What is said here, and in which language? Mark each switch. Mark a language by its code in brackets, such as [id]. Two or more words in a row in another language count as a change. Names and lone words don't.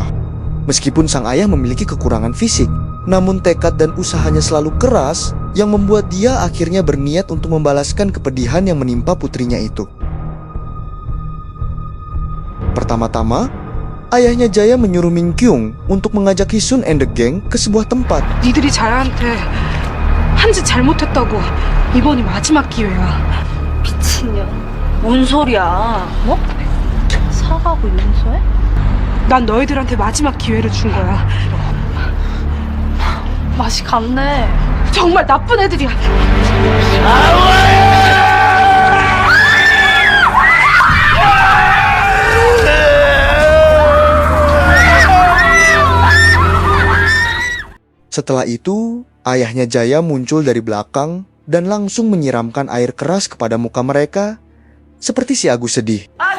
[id] Meskipun sang ayah memiliki kekurangan fisik, namun tekad dan usahanya selalu keras yang membuat dia akhirnya berniat untuk membalaskan kepedihan yang menimpa putrinya itu. Pertama-tama, ayahnya Jaya menyuruh Min Kyung untuk mengajak Hisun [en] and the gang [id] ke sebuah tempat. [ko] 니들이 자야한테 한 짓 잘못했다고 이번이 마지막 기회야. 미친년. 뭔 소리야? 뭐? 사과하고 용서해? 난 너희들한테 마지막 기회를 준 거야. 맛이 갔네. 정말 나쁜 애들이야. [id] Setelah itu, ayahnya Jaya muncul dari belakang dan langsung menyiramkan air keras kepada muka mereka, seperti si Agus sedih.